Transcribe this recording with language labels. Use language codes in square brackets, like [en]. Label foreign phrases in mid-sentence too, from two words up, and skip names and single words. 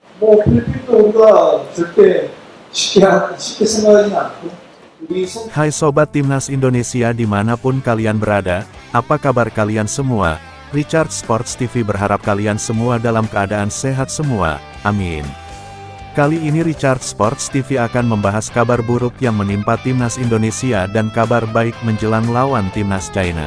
[ko] 필리핀도 우리가 절대 쉽게 생각하지는 않고 우리 선 [id] Hai Sobat Timnas Indonesia dimanapun kalian berada, apa kabar kalian semua? Richard Sports TV berharap kalian semua dalam keadaan sehat semua, amin. Kali ini Richard Sports TV akan membahas kabar buruk yang menimpa Timnas Indonesia dan kabar baik menjelang lawan Timnas China.